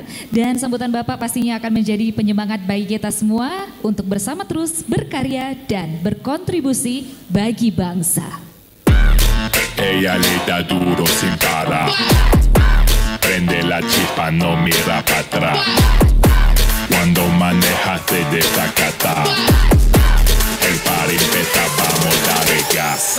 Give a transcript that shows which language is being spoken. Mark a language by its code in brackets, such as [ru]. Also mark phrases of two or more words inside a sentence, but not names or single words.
[id] Dan sambutan Bapak pastinya akan menjadi penyemangat bagi kita semua untuk bersama terus berkarya dan berkontribusi bagi bangsa. [es] Ella le da duro sin parar, prende la chispa, no mira para atrás, cuando maneja se desacata, el party empieza, vamos a darle gas.